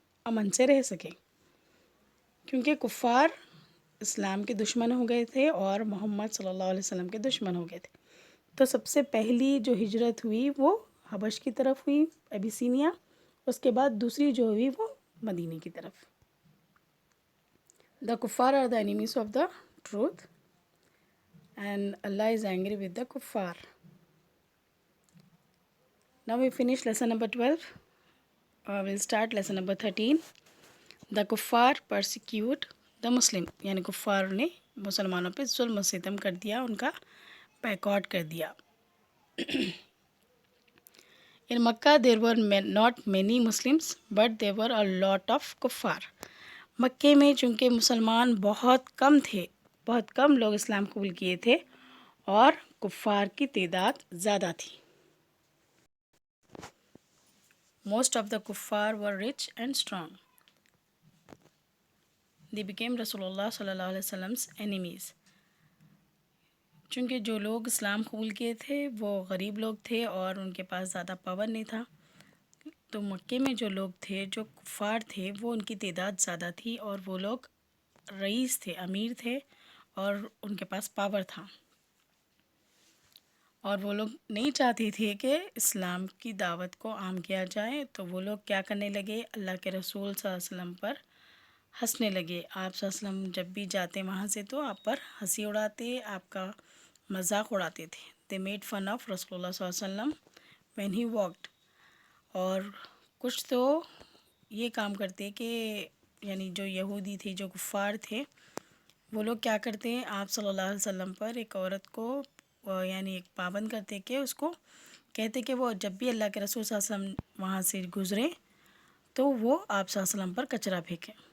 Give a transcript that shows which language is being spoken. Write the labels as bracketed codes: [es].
[ur] امن سے رہ سکیں، کیونکہ کفار اسلام کے دشمن ہو گئے تھے اور محمد صلی اللہ علیہ وسلم کے دشمن ہو گئے تھے. تو سب سے پہلی جو ہجرت ہوئی وہ حبش کی طرف ہوئی، ابیسینیا. اس کے بعد دوسری جو ہوئی وہ مدینے کی طرف. [en] The کفار are the enemies of the truth and Allah is angry with the کفار. Now we finish lesson number 12. We'll start lesson number 13. The kuffar persecute the Muslim. [ur] یعنی کفار نے مسلمانوں پہ ظلم و ستم کر دیا، ان کا بیکاٹ کر دیا. [en] In Makkah there were not many Muslims but there were a lot of kuffar. [ur] مکے میں چونکہ مسلمان بہت کم تھے، بہت کم لوگ اسلام قبول کیے تھے اور کفار کی تعداد زیادہ تھی. [en] Most of the kuffar were rich and strong. They became Rasulullah sallallahu alaihi wasallam's enemies. [ur] چونکہ جو لوگ اسلام قبول کیے تھے وہ غریب لوگ تھے اور ان کے پاس زیادہ پاور نہیں تھا، تو مکے میں جو لوگ تھے، جو کفار تھے، وہ ان کی تعداد زیادہ تھی اور وہ لوگ رئیس تھے، امیر تھے اور ان کے پاس پاور تھا، اور وہ لوگ نہیں چاہتے تھے کہ اسلام کی دعوت کو عام کیا جائے. تو وہ لوگ کیا کرنے لگے؟ اللہ کے رسول صلی اللہ علیہ وسلم پر ہنسنے لگے. آپ صلی اللہ علیہ وسلم جب بھی جاتے وہاں سے تو آپ پر ہنسی اڑاتے، آپ کا مذاق اڑاتے تھے. [en] They made fun of رسول اللہ صلی اللہ علیہ وسلم when he walked. [ur] اور کچھ تو یہ کام کرتے کہ یعنی جو یہودی تھے، جو کفار تھے، وہ لوگ کیا کرتے ہیں، آپ صلی اللہ علیہ وسلم پر ایک عورت کو یعنی ایک پابند کرتے کہ اس کو کہتے کہ وہ جب بھی اللہ کے رسول صلی اللہ علیہ وسلم وہاں سے گزرے تو وہ آپ صلی اللہ علیہ وسلم پر کچرا پھینکے.